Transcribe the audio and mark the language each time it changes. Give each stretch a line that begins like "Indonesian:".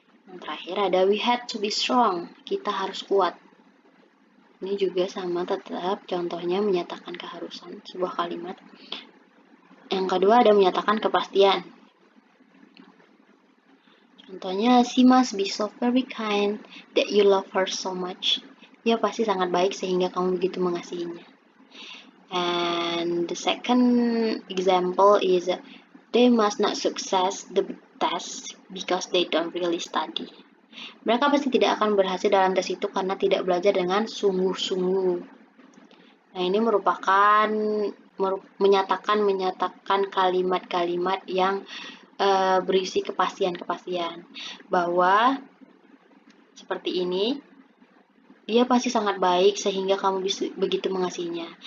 Indonesian: Yang terakhir ada
English: we had to be strong.
Indonesian: Kita harus kuat. Ini juga sama, tetap contohnya menyatakan keharusan sebuah kalimat. Yang kedua ada menyatakan kepastian. Contohnya,
English: she must be so very kind that you love her so much.
Indonesian: Dia pasti sangat baik sehingga kamu begitu mengasihinya.
English: And the second example is they must not success the test because they don't really study.
Indonesian: Mereka pasti tidak akan berhasil dalam tes itu karena tidak belajar dengan sungguh-sungguh. Nah, ini merupakan menyatakan kalimat-kalimat yang berisi kepastian bahwa seperti ini, dia pasti sangat baik sehingga kamu bisa begitu mengasihinya.